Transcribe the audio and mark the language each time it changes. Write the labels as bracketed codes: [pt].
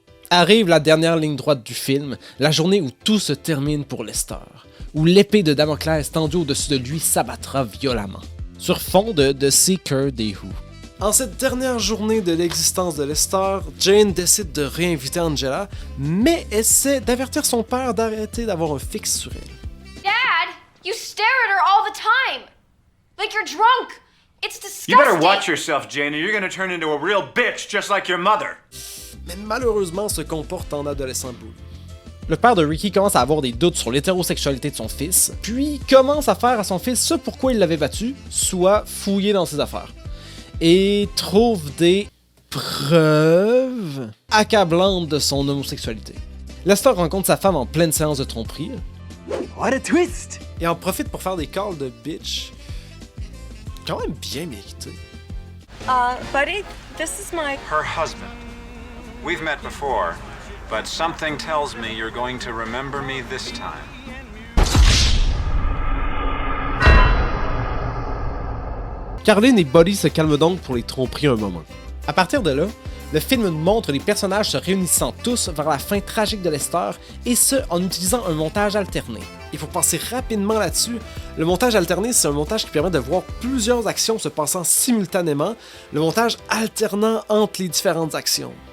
[fr] Arrive la dernière ligne droite du film, la journée où tout se termine pour Lester, où l'épée de Damoclès tendue au-dessus de lui s'abattra violemment, sur fond de The Seeker des Who. En cette dernière journée de l'existence de Lester, Jane décide de réinviter Angela, mais essaie d'avertir son père d'arrêter d'avoir un fixe sur elle. [en] Dad, you stare at her all the time. Like you're drunk. It's disgusting. You better watch yourself, Jane, or you're gonna turn into a real bitch just like your mother. [fr] Mais malheureusement se comporte en adolescent boule. Le père de Ricky commence à avoir des doutes sur l'hétérosexualité de son fils, puis commence à faire à son fils ce pourquoi il l'avait battu, soit fouiller dans ses affaires. Et trouve des preuves accablantes de son homosexualité. Lester rencontre sa femme en pleine séance de tromperie. [en] What a twist! [fr] Et en profite pour faire des calls de bitch. Quand même bien mérité. [en] Buddy, this is my... Her husband. We've met before, but something tells me you're going to remember me this time. [fr] Caroline et Buddy se calment donc pour les tromperies un moment. À partir de là, le film nous montre les personnages se réunissant tous vers la fin tragique de Lester, et ce, en utilisant un montage alterné. Il faut passer rapidement là-dessus. Le montage alterné, c'est un montage qui permet de voir plusieurs actions se passant simultanément, le montage alternant entre les différentes actions.